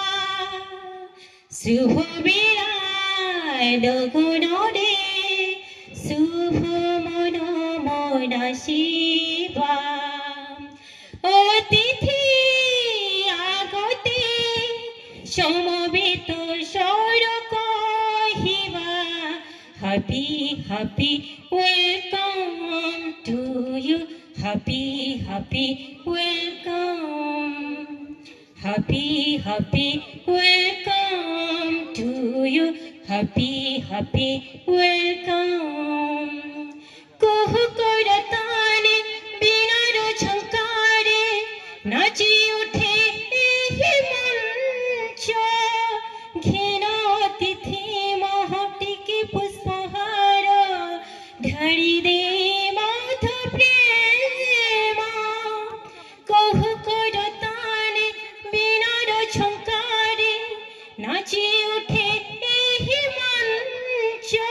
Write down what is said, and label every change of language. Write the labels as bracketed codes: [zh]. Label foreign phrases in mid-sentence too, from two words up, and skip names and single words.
[or] ଶୁଭ ବିରାଡ ଗଣରେ ଶୁଭ ମନ ମନଶିବା ଅତିଥି ଆଗତେ ସମବେତ ସ୍ୱର କହିବା [en] happy happy welcome to you happy happy welcome happy happy welcome to you happy happy [or] welcome କୁହୁ କରତାନେ ବିନାରୋ ଝଙ୍କାରେ ନାଚି ଉଠେ ଏହି ମଞ୍ଚ ଘିନ ଅତିଥି ମହଟିକି ପୁଷ୍ପହାର ଢାଳି ଦେ ମାଥ ପ୍ରେମ କୁହୁ କରତାନେ ବିନାରୋ ଝଙ୍କାରେ ନାଚି ଉଠେ ଏହି ମଞ୍ଚ